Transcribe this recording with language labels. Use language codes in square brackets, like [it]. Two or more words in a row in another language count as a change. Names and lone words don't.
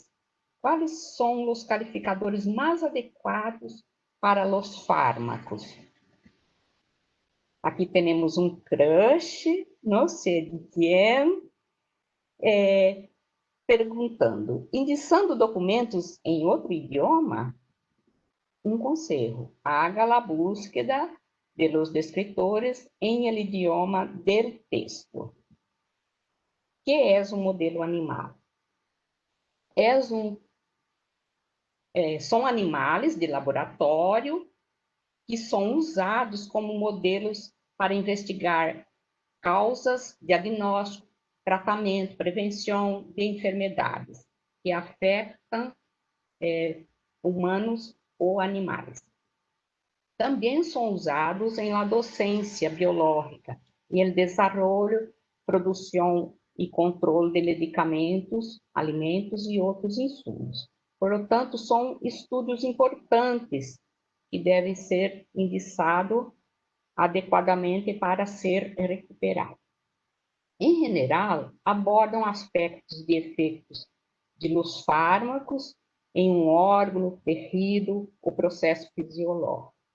[pt] Quais são os calificadores mais adequados para os fármacos? Aqui temos um crush, não sei de quem, perguntando: indicando documentos em outro idioma? Um conselho: [es] haga la búsqueda de los descritores em el idioma del texto. [pt] Que é um modelo animal? São animais de laboratório que são usados como modelos para investigar causas, diagnóstico, tratamento, prevenção de enfermidades que afetam humanos ou animais. Também são usados em la docência biológica, em [es] el desarrollo, [pt] produção e controle de medicamentos, alimentos e outros insumos. Portanto, são estudos importantes que devem ser indicados adequadamente para ser recuperados. Em general, abordam aspectos de efeitos [es] de los fármacos [pt] em um órgão, tecido, o processo fisiológico.